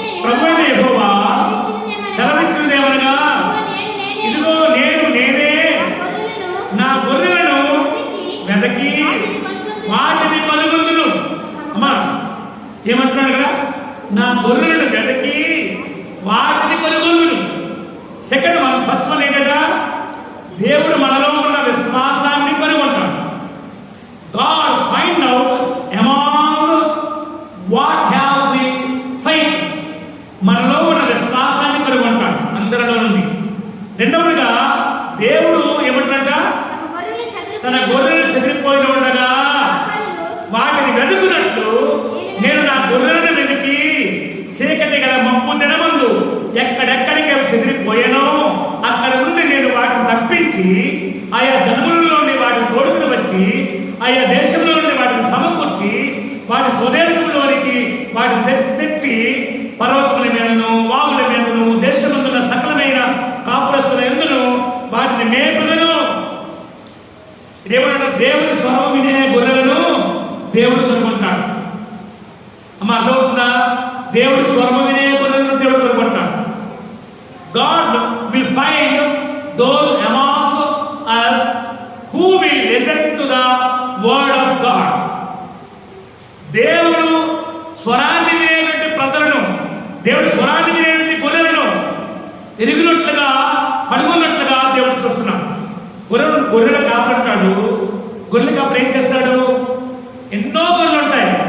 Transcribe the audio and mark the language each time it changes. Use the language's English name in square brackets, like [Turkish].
[Telugu] ప్రభువైన యెహోవా సెలవిచ్చినదేమనగా, ఇదిగో నేనే నా గొర్రెలను వెదకి వాటిని కనుగొందును. అమ్మా ఏమంటున్నాడు కదా, నా గొర్రెలను వెదకి వాటిని కనుగొందును. [English] second one, first one [Telugu] ఏంటంటే దేవుడు మనలో ఉన్న విశ్వాసాన్ని కనుగొంటాడు. [English] God find out among what have we faith. [Telugu] మనలో ఉన్న విశ్వాసాన్ని కనుగొంటాడు అందరిలో నుండి. రెండవదిగా దేవుడు ఏమంటాడ, తన గొర్రెలు చెదిరిపోయిన ఉండగా వాటిని వెతుకున్నట్లు నేను నా గొర్రెలను వెతికి చీకటి గల మబ్బు దినమందు ఎక్కడెక్కడికి అవి చెదిరిపోయానో అక్కడ నుండి నేను వాటిని తప్పించి ఆయా జనములలో నుండి వాటిని తోడుకుని వచ్చి ఆయా దేశంలో నుండి వాటిని సమకూర్చి వాటి స్వదేశంలోనికి వాటిని తెచ్చి పర్వతముల మీదను వాగుల మీదను దేశమందున సకలమైన కాపురస్తుల యందును వాటిని మేపుదను. ఇదేమంటారు, దేవుడి స్వరం వినే గొర్రెలను దేవుడు కనుగొంటాడు. అమ్మ అర్థమవుతుందా? దేవుడి స్వరం వినే గొర్రెలను దేవుడు కనుగొంటాడు. [English] God will find those among us who will listen to the word of God. [Telugu] దేవుడు స్వరాన్ని వినేటువంటి ప్రజలను, దేవుడు స్వరాన్ని వినేటువంటి గొర్రెలను ఎరిగినట్లుగా కనుగొన్నట్లుగా దేవుడు చూస్తున్నాడు. గొర్రెల కాపరంటాడు. గొర్రెల కాపరు ఏం చేస్తాడు? ఎన్నో గొర్రెలు ఉంటాయి.